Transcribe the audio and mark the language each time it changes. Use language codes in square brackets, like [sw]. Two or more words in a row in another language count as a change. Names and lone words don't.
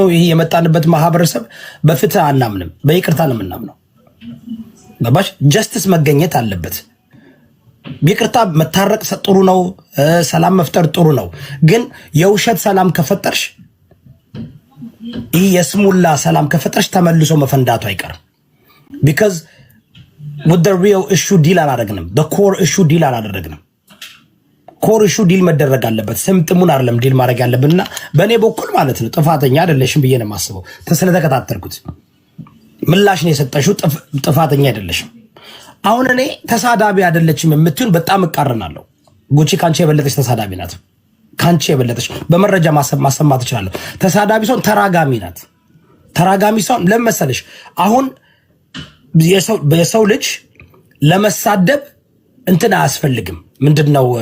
[am] ይሄ የመጣንበት ማህበረሰብ በፍትህ አናምንም፣ በይቅርታ ነው የምናምነው። ገባሽ? ጀስቲስ መገኘት አለበት። ይቅርታ መታረቅ ጥሩ ነው፣ ሰላም መፍጠር ጥሩ ነው። ግን የውሸት ሰላም ከፈጠርሽ ይህ የስሙላ ሰላም ከፈጠርሽ ተመልሶ መፈንዳቱ አይቀርም። ቢካዝ [en] with the real issue [am] ዲል አላደረግንም። [en] the core issue [am] ዲል አላደረግንም። [en] core issue deal [am] መደረግ አለበት። ስምጥሙን አይደለም ዲል ማድረግ ያለብንና በእኔ በኩል ማለት ነው ጥፋተኛ አይደለሽም ብዬ ነው የማስበው። ስለተከታተልኩት ምላሽ ነው የሰጠሽው። ጥፋተኛ አይደለሽም። አሁን እኔ ተሳዳቢ አይደለችም የምትዩን በጣም እቃረናለሁ። ጉቺ ካንቺ የበለጠች ተሳዳቢ ናት። ካንቺ የበለጠች በመረጃ ማሰማት እችላለሁ። ተሳዳቢ ሰው ተራጋሚ ናት። ተራጋሚ ሰው ለመሰለሽ አሁን የሰው ልጅ ለመሳደብ እንትን አያስፈልግም። ምንድነው